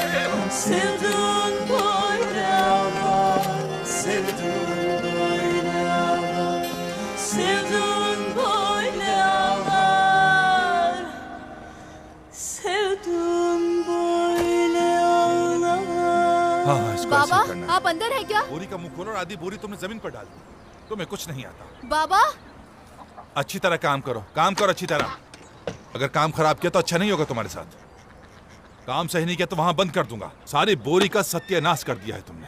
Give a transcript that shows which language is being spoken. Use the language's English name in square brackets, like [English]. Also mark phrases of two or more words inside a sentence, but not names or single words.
[Turkish] Sevdun böyle ağlar, sevdun böyle ağlar. Sevdun böyle ağlar, sevdun böyle ağlar. [Hindi] हाँ हाँ, इसको बाबा, ऐसे ही करना है। आप अंदर हैं क्या? बोरी का मुंह खोलो और आधी बोरी तुमने जमीन पर डाल दी। तुम्हें कुछ नहीं आता। बाबा, अच्छी तरह काम करो अच्छी तरह। अगर काम खराब किया तो अच्छा नहीं होगा तुम्हारे साथ। काम सही नहीं किया तो वहां बंद कर दूंगा। सारी बोरी का सत्यानाश कर दिया है तुमने।